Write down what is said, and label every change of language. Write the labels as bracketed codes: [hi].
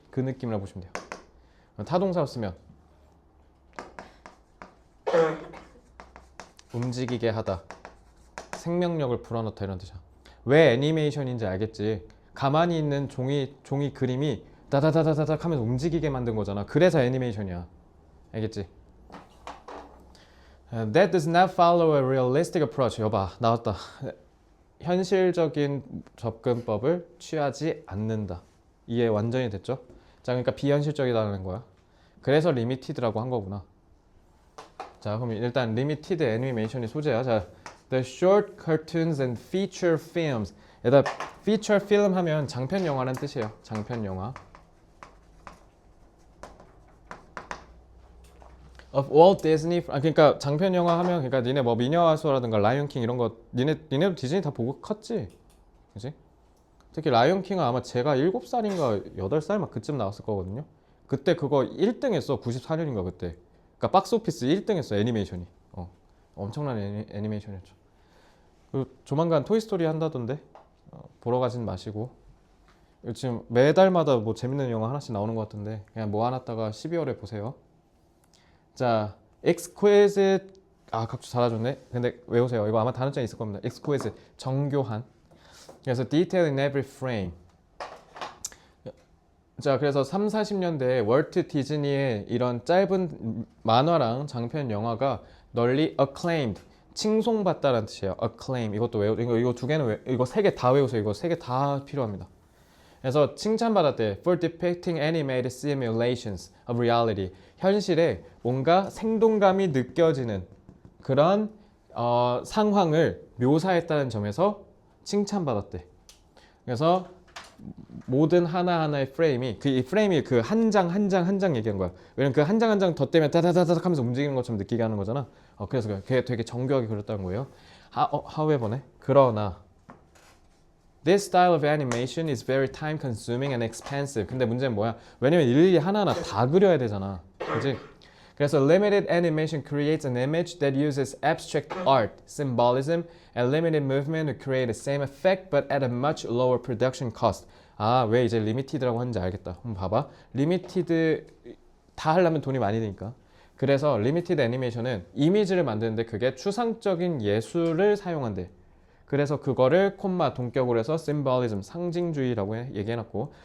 [ko] 그 느낌이라 보시면 돼요. 타동사 쓰면 움직이게 하다, 생명력을 불어넣다 이런 뜻이야. 왜 애니메이션인지 알겠지? 가만히 있는 종이 그림이 다다다다닥 하면서 움직이게 만든 거잖아. 그래서 애니메이션이야. 알겠지? [en] That does not follow a realistic approach. [ko] 여봐, 나왔다. 현실적인 접근법을 취하지 않는다. 이해 완전히 됐죠? 자, 그러니까 비현실적이다는 거야. 그래서 리미티드라고 한 거구나. 자, 그럼 일단 리미티드 애니메이션이 소재야. [en] 자, the short cartoons and feature films. [ko] 얘다 feature film 하면 장편 영화라는 뜻이에요. 장편 영화. [en] of Walt Disney. [ko] 그러니까 장편 영화 하면 그러니까 니네 뭐 미녀와수라든가 라이온 킹 이런 거 니네도 디즈니 다 보고 컸지, 그지? 특히 라이온 킹은 아마 제가 7살인가 8살 막 그쯤 나왔을 거거든요. 그때 그거 1등 했어. 94년인가 그때. 그러니까 박스오피스 1등 했어 애니메이션이. 엄청난 애니메이션이었죠. 그리고 조만간 토이스토리 한다던데 보러 가진 마시고. 지금 매달마다 뭐 재밌는 영화 하나씩 나오는 것 같은데 그냥 모아놨다가 12월에 보세요. 자, exquisite. 각주 잘해줬네. 근데 외우세요. 이거 아마 단어장에 있을 겁니다. exquisite, 정교한. [en] 그래서 detail in every frame. [ko] 자, 그래서 3, 40년대에 월트 디즈니의 이런 짧은 만화랑 장편 영화가 널리 acclaimed, 칭송받다라는 뜻이에요. [en] acclaim. [ko] 이것도 이거 두 개는 이거 세 개 다 외우세요. 이거 세 개 다 필요합니다. 그래서 칭찬받았대. [en] For depicting animated simulations of reality. [ko] 현실에 뭔가 생동감이 느껴지는 그런 상황을 묘사했다는 점에서 칭찬받았대. 그래서 모든 하나하나의 프레임이 이 프레임이 그 한 장 한 장 한 장 얘기한 거야. 왜냐면 그 한 장 한 장 덧대면 따다다닥 하면서 움직이는 것처럼 느끼게 하는 거잖아. 그래서 그게 되게 정교하게 그렸다는 거예요. however네. [en] 그러나 This style of animation is very time consuming and expensive. [ko] 근데 문제는 뭐야? 왜냐면 일일이 하나하나 다 그려야 되잖아. 그지? [en] 그래서 limited animation creates an image that uses abstract art, symbolism, and limited movement to create the same effect but at a much lower production cost. [ko] 왜 이제 limited라고 하는지 알겠다. 한번 봐봐. limited 다 하려면 돈이 많이 드니까. 그래서 limited 애니메이션은 이미지를 만드는데 그게 추상적인 예술을 사용한대. 그래서 그거를 콤마 동격으로 해서 symbolism, 상징주의라고 얘기해놨고.